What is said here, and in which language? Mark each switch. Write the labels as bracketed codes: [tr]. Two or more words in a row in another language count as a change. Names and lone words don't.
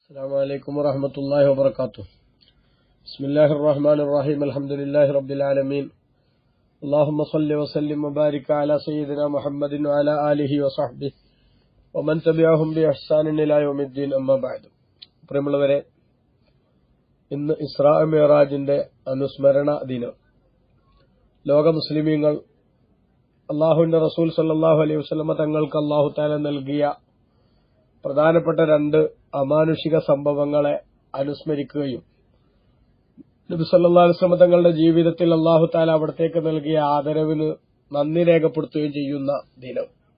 [ar] السلام عليكم ورحمة الله وبركاته. بسم الله الرحمن الرحيم. الحمد لله رب العالمين. اللهم صل وسلم وبارك على سيدنا محمد وعلى آله وصحبه ومن تبعهم بإحسان إلى يوم الدين. أما بعد. [ml] പ്രിയമുള്ളവരെ, ഇന്ന് ഇസ്രാ മിഅ്റാജിന്റെ അനുസ്മരണ ദിനം. ലോക മുസ്ലിമീങ്ങൾ അല്ലാഹുവിന്റെ റസൂൽ [ar] صلى الله عليه وسلم [ml] തങ്ങൾക്ക് [ar] الله تعالى [ml] നൽകിയ പ്രധാനപ്പെട്ട രണ്ട് അമാനുഷിക സംഭവങ്ങളെ അനുസ്മരിക്കുകയും നബി [ar] صلى الله عليه وسلم [ml] തങ്ങളുടെ ജീവിതത്തിൽ [ar] الله تعالى [ml] അവിടത്തേക്ക് നൽകിയ ആദരവിന് നന്ദി രേഖപ്പെടുത്തുകയും ചെയ്യുന്ന ദിനം.